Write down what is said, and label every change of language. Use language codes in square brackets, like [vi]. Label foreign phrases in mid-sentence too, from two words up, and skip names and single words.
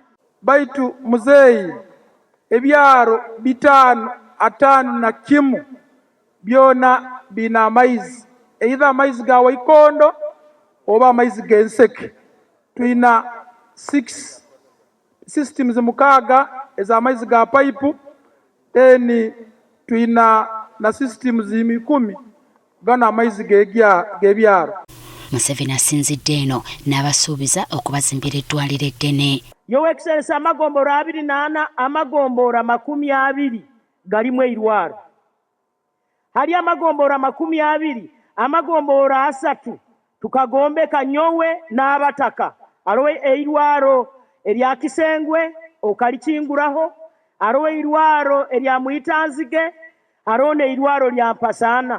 [cgg] Baitu muzeeyi ebyaro 551 byona bina amaizi, either amaizi ga Waikondo oba amaizi g'enseke. Tuina 6 systems mukaaga eza amaizi ga pipe, then tuina na systems 10 gana amaizi g'ebyaro. [lg] Museveni asinzidde eno n'abasuubiza okubazimbira eddwaliro eddene. [en] Your Excellency, [cgg] amagomboro 28 amagomboro 20 galimu eirwaro. Hali amagomboro 20 amagomboro 3 tukagombeka Nyowe n'Abataka. Alowe eirwaro erya Kisengwe okalikinguraho, alowe eirwaro erya Mwitanzige, arone eirwaro lya Mpasana.